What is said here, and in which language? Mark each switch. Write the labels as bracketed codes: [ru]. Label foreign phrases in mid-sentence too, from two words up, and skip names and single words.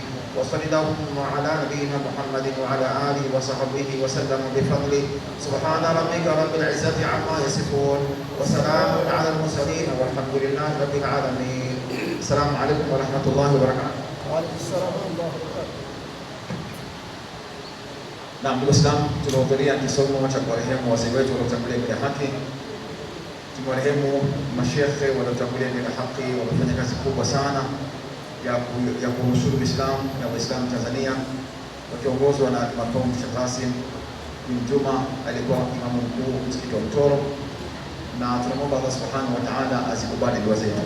[ar] وصلى اللهم على نبينا محمد وعلى آله وصحبه وسلم بفضله. سبحان ربك رب العزة عما يصفون وسلام على المرسلين والحمد لله رب العالمين. السلام عليكم ورحمة الله وبركاته. وعليكم السلام ورحمة الله وبركاته. [sw] Na ndugu Islam, tunahudhuria kisomo cha kurehemu wazee wetu waliotangulia mbele ya haki. tumewarehemu mashekhe waliotangulia mbele haki, wamefanya kazi kubwa sana ya kunusuru Uislamu na Waislamu Tanzania, wakiongozwa na Makamu Sheikh Qasim bin Juma, alikuwa imamu mkuu msikiti wa Mtoro, na tunamwomba Allah [ar] سبحانه وتعالى [sw] azikubali dua zetu.